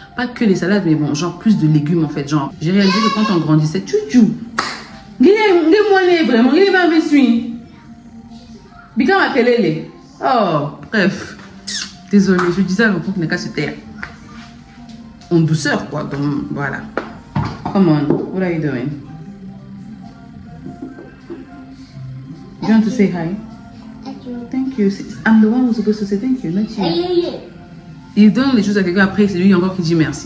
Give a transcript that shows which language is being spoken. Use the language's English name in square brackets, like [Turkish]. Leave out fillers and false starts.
[French] Pas que les salades, mais bon, genre plus de légumes en fait. Genre, j'ai réalisé que quand on grandissait, tchou, il est vraiment, il est pas investi. [Lingala] Bika ma kelele. [French] Oh, bref. Désolée, je disais à l'enfant qu'il n'est qu'à se taire. En douceur, quoi. Donc, voilà. [English] Come on, what are you doing? You want to say hi? Thank you. I'm the one who's supposed to say thank you, not you. [French] Il donne les choses à quelqu'un, après c'est lui encore qui dit merci.